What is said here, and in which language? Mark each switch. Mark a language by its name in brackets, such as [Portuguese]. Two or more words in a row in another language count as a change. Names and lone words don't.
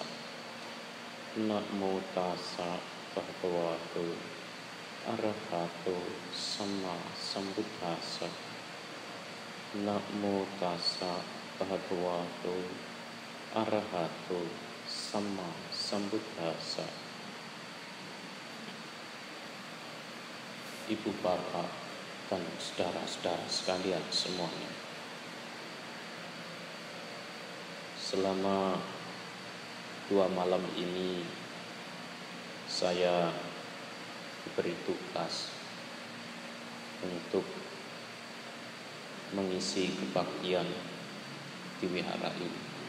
[Pali] Namo tassa bhagavato arahato sama sambuddhassa. Namo tassa bhagavato arahato sama sambuddhassa. [Indonesian] Ibu bapak dan saudara-saudara sekalian semuanya, selama 2 malam ini saya diberi tugas untuk mengisi kebaktian di wihara ini.